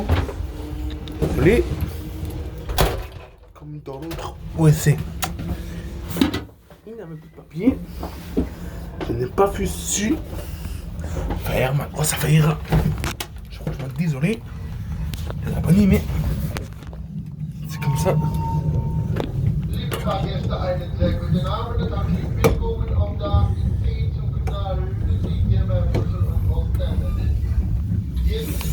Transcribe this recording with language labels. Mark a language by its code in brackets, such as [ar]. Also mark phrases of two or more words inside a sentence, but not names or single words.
[fr] Désolé. Comme dans l'autre OSC. Il n'y avait plus de papier. Je n'ai pas su faire ma grosse affaire. Je suis franchement désolé. Les abonnés, mais c'est comme ça. [de] Liebe Fahrgäste, einen sehr guten Abend und herzlich willkommen auf der Zug nach Lüneburg bei Brüssel und Ostende. Hier ist